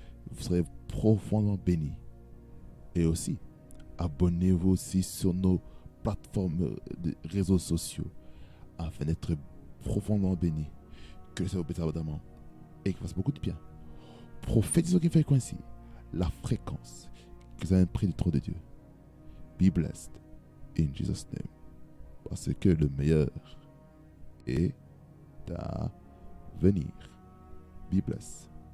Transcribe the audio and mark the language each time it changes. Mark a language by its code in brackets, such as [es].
[fr] Vous serez profondément bénis. Et aussi, abonnez-vous aussi sur nos plateformes de réseaux sociaux afin d'être profondément bénis. Que le Seigneur vous bénisse abondamment et qu'il fasse beaucoup de bien. Prophétisons qui fait coïncider la fréquence que vous avez pris du trône de Dieu. [en] Be blessed in Jesus' name. [fr] Parce que le meilleur est à venir. [en] Be blessed.